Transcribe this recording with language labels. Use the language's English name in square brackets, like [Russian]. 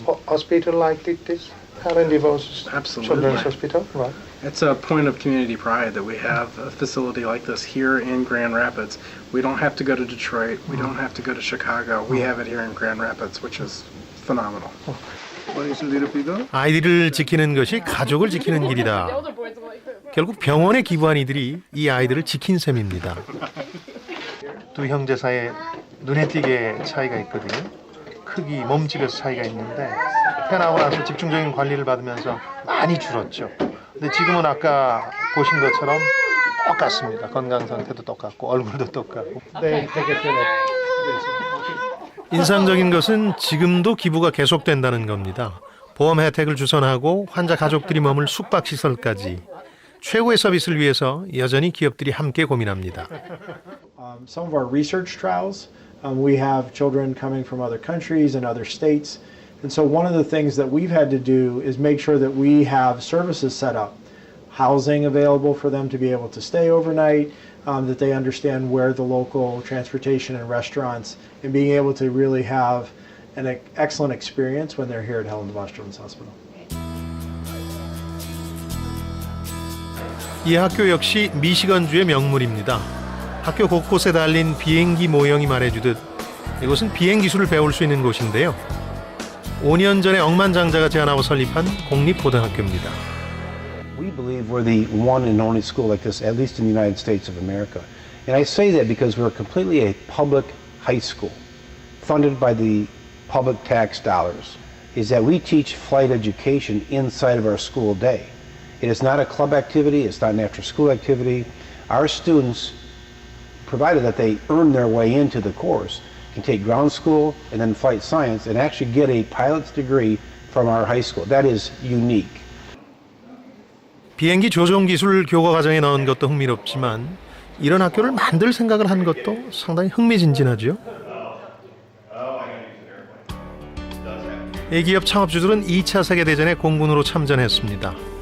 [English] Hospital like this, Helen DeVos Children's Hospital, right? It's a point of community pride that we have a facility like this here in Grand Rapids. We don't have to go to Detroit. We don't have to go to Chicago. We have it here in Grand Rapids, which is phenomenal. [Korean] 아이들을 지키는 것이 가족을 지키는 길이다. 결국 병원에 기부한 이들이 이 아이들을 지킨 셈입니다. 두 형제 사이에 눈에 띄게 차이가 있거든요. 크기, 몸집에서 차이가 있는데 태어나고 나서 집중적인 관리를 받으면서 많이 줄었죠. 근데 지금은 아까 보신 것처럼 똑같습니다. 건강 상태도 똑같고 얼굴도 똑같고. 인상적인 것은 지금도 기부가 계속된다는 겁니다. 보험 혜택을 주선하고 환자 가족들이 머물 숙박시설까지 최고의 서비스를 위해서 여전히 기업들이 함께 고민합니다. [English] Some of our research trials, we have children coming from other countries and other states. And so one of the things that we've had to do is make sure that we have services set up, housing available for them to be able to stay overnight, that they understand where the local transportation and restaurants, and being able to really have an excellent experience when they're here at Helen DeVos Children's Hospital. [Korean] 이 학교 역시 미시건주의 명물입니다. 학교 곳곳에 달린 비행기 모형이 말해주듯 이곳은 비행 기술을 배울 수 있는 곳인데요. 5년 전에 억만장자가 제안하고 설립한 공립고등학교입니다. [English] We believe we're the one and only school like this, at least in the United States of America. And I say that because we're completely a public high school, funded by the public tax dollars, is that we teach flight education inside of our school day. It is not a club activity, it's not an after-school activity. Our students, provided that they earn their way into the course, can take ground school and then flight science and actually get a pilot's degree from our high school. That is unique. [Korean] 비행기 조종 기술 교과 과정에 넣은 것도 흥미롭지만 이런 학교를 만들 생각을 한 것도 상당히 흥미진진하죠. 이 기업 창업주들은 2차 세계대전에 공군으로 참전했습니다.